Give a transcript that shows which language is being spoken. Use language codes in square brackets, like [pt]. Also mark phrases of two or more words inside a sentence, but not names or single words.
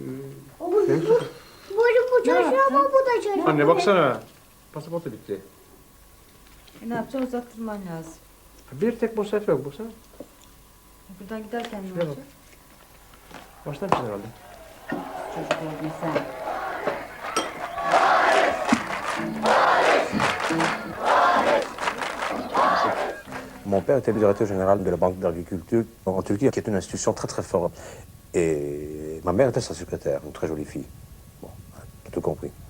[tr] Bu çalışıyor ama bu da çalışıyor. Anne baksana. Pasaport da bitti. Ne yapacaksın? Uzattırman lazım. Bir tek boş sayfa yok. Baksana. Buradan giderken ne Şuraya bak. olacak? Baştan bir şey herhalde. Çocuk oldun sen. [fr] Mon père était le directeur général de la Banque d'agriculture en Turquie, qui est une institution très très forte. Et ma mère était sa secrétaire, une très jolie fille. Bon, tout compris.